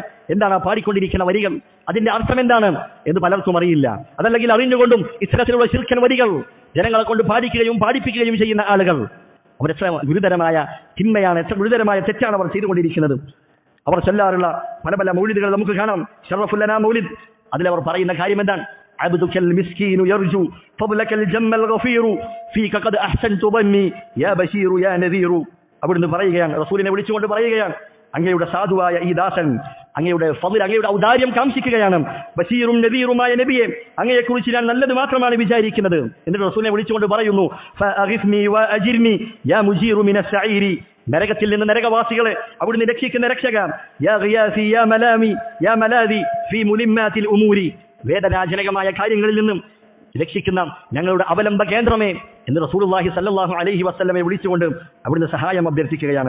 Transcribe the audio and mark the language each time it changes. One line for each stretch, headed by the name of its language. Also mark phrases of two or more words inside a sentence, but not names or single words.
Malayalam: എന്താണ് ആ പാടിക്കൊണ്ടിരിക്കുന്ന വരികൾ, അതിന്റെ അർത്ഥം എന്താണ് എന്ന് പലർക്കും അറിയില്ല. അതല്ലെങ്കിൽ അറിഞ്ഞുകൊണ്ടും ഇത്തരത്തിലുള്ള ശിർക്കൻ വരികൾ ജനങ്ങളെ കൊണ്ട് പാടിപ്പിക്കുകയും ചെയ്യുന്ന ആളുകൾ അവരെത്ര ഗുരുതരമായ തിന്മയാണ്, എത്ര ഗുരുതരമായ തെറ്റാണ് അവർ ചെയ്തുകൊണ്ടിരിക്കുന്നത്. അവർ ചൊല്ലാറുള്ള പല മൗലിദുകൾ നമുക്ക് കാണാം. ഷറഫുൽ ലനാ മൗലിദ്, അതിലവർ പറയുന്ന കാര്യം എന്താണ്?
Arabic: عبدك المسكين يرجو فضلك الجم الغفير فيك قد أحسنت ظني يا بشير يا نذير.
Malayalam: അവിടുന്ന് പറയുകയാണ്, റസൂലിനെ വിളിച്ചുകൊണ്ട് പറയുകയാണ്, അങ്ങയുടെ സാധുവായ ഈ ദാസൻ അങ്ങയുടെ ഫളിൽ, അങ്ങയുടെ ഔദാര്യം കാംക്ഷിക്കുകയാണ്. ബശീറും നദീറുമായ നബിയെ, അങ്ങയെക്കുറിച്ച് ഞാൻ നല്ലത് മാത്രമാണ് വിചാരിക്കുന്നത്. എന്നിട്ട് റസൂലിനെ വിളിച്ചുകൊണ്ട് പറയുന്നു,
Arabic: فاغفرني وأجرني يا مجير من السعير,
Malayalam: നരകത്തിൽ നിന്ന് നരകവാസികളെ അവിടുന്ന് രക്ഷിക്കുന്ന രക്ഷക,
Arabic: يا غياثي يا ملامي يا ملاذي في ملمات الأمور,
Malayalam: വേദനാജനകമായ കാര്യങ്ങളിൽ നിന്നും രക്ഷിക്കുന്ന ഞങ്ങളുടെ അവലംബ കേന്ദ്രമേ എന്ന്
Arabic: رسول الله صلى الله عليه وسلم
Malayalam: വിളിച്ചുകൊണ്ട് അവിടുന്ന് സഹായം അഭ്യർത്ഥിക്കുകയാണ്.